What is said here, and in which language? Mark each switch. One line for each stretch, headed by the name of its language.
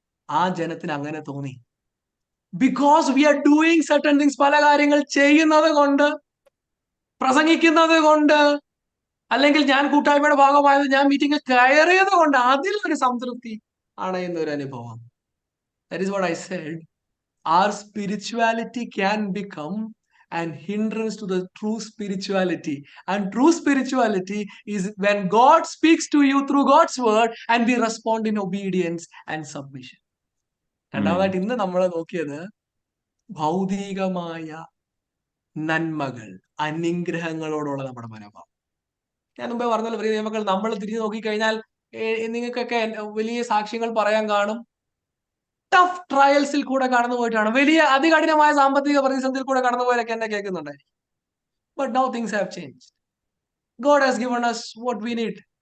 Malayalam: ആ ജനത്തിന് അങ്ങനെ തോന്നി.
English: Because we are doing certain things.
Malayalam: പല കാര്യങ്ങൾ ചെയ്യുന്നത് കൊണ്ട്, പ്രസംഗിക്കുന്നത് കൊണ്ട്, അല്ലെങ്കിൽ ഞാൻ കൂട്ടായ്മയുടെ ഭാഗമായത്, ഞാൻ മീറ്റിംഗിൽ കയറിയത് കൊണ്ട് അതിലൊരു സംതൃപ്തി അണയുന്ന അനുഭവം.
English: That is what I said. Our spirituality can become an hindrance to the true spirituality. And true spirituality is when God speaks to you through God's word and we respond in obedience and submission.
Malayalam: രണ്ടാമതായിട്ട് ഇന്ന് നമ്മൾ നോക്കിയത് ഭൗതികമായ നന്മകൾ, അനുഗ്രഹങ്ങളോടുള്ള നമ്മുടെ മനോഭാവം. ഞാൻ മുമ്പേ പറഞ്ഞല്ലോ, പ്രിയ ദൈവമക്കൾ, നമ്മൾ തിരിഞ്ഞു നോക്കിക്കഴിഞ്ഞാൽ നിങ്ങൾക്കൊക്കെ വലിയ സാക്ഷ്യങ്ങൾ പറയാൻ കാണും. ടഫ് ട്രയൽസിൽ കൂടെ കടന്നു പോയിട്ടാണ്, വലിയ അതികഠിനമായ സാമ്പത്തിക പ്രതിസന്ധിയിൽ കൂടെ കടന്നുപോയതൊക്കെ എന്നെ കേൾക്കുന്നുണ്ടായിരിക്കും.
English: But now things have change. God has given us what we need.